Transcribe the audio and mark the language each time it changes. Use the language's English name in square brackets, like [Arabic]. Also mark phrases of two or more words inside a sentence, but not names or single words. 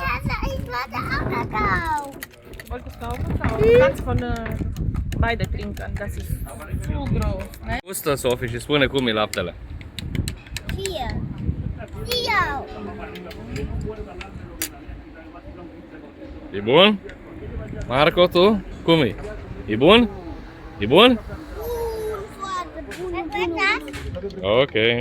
[German] Wolltest du auch Kakao? Du kannst von beide trinken. Das ist zu groß. Ne? [Romanian] Gustă, Sofie, și spune cum e laptele. E bun? Marco, tu? Cum e? E bun? E bun? Ok.